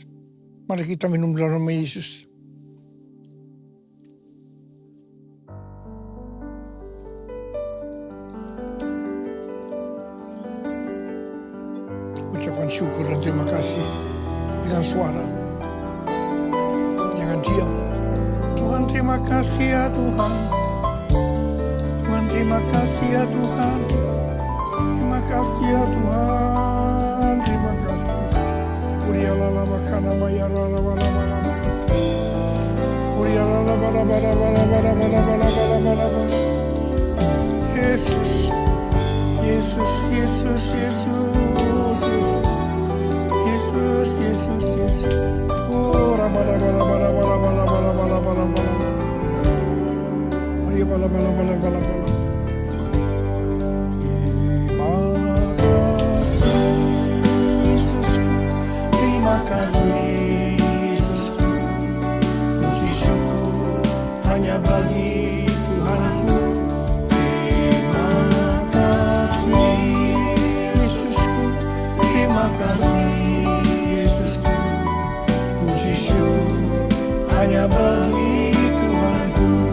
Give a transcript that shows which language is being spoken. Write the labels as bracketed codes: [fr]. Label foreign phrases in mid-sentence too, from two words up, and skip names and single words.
[id] Mari kita minum dalam nama Yesus. Ucapkan syukur dan terima kasih dengan suara. Jangan diam. Tuhan terima kasih ya Tuhan. Tuhan terima kasih ya Tuhan. Terima kasih ya Tuhan. Terima kasih. Urialala makana mayarala bala bala bala. Urialala bala bala bala bala bala bala bala bala. Yesus. Yesus, Yesus, Yesus, Yesus, Yesus, Yesus, Yesus. Oh, rabala bala bala bala bala bala bala bala bala. Maria bala bala bala bala bala. Terima kasih Yesusku, terima kasih Yesusku. Puji syukur hanya bagi Tuhanku. Terima kasih Yesusku, puji syukur hanya bagi Tuhanku.